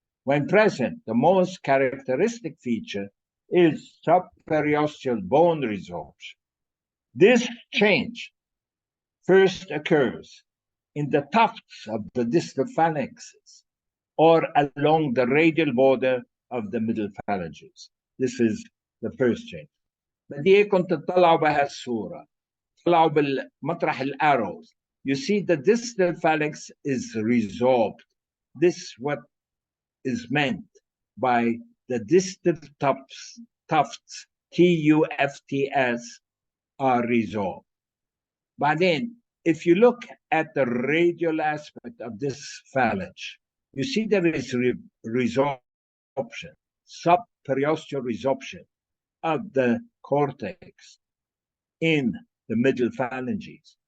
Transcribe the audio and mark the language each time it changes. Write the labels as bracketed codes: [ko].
[en] When present, the most characteristic feature is subperiosteal bone resorption. This change first occurs in the tufts of the distal phalanxes or along the radial border of the middle phalanges. This is the first change. [ar] بدي اياكم تطلعوا بهالصورة. طلعوا بالمطرح الارrows. [en] You see the distal phalanx is resorbed. This is what is meant by the distal tufts, TUFTS, are resorbed. [ar] بعدين, [en] if you look at the radial aspect of this phalanx, you see there is resorption, subperiosteal resorption of the cortex in the middle phalanges.